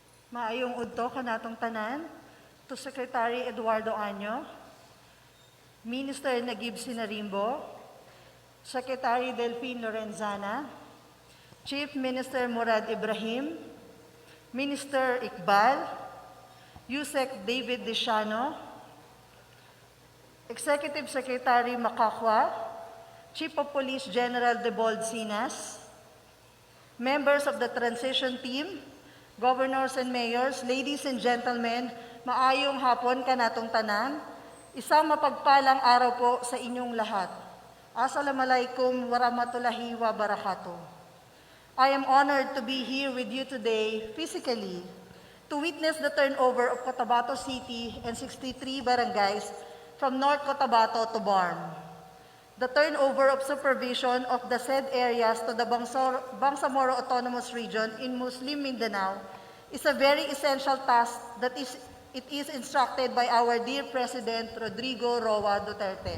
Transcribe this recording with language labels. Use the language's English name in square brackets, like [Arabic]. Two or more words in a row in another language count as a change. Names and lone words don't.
[Cebuano] Maayong udto kanatong tanan, to Secretary Eduardo Año, [English] Minister Nagib Sinarimbo, Secretary Delphine Lorenzana, Chief Minister Murad Ibrahim, Minister Iqbal, Yusek David Dishano, Executive Secretary Makakwa, Chief of Police General Debold Sinas, members of the transition team, governors and mayors, ladies and gentlemen, [Cebuano] maayong hapon kanatong tanan. [Filipino] Isang mapagpalang araw po sa inyong lahat. [Arabic] السلام عليكم ورحمة الله وبركاته. [English] I am honored to be here with you today physically to witness the turnover of Cotabato City and 63 barangays from North Cotabato to BARMM. The turnover of supervision of the said areas to the Bangsamoro Autonomous Region in Muslim Mindanao is a very essential task that it is instructed by our dear President Rodrigo Roa Duterte.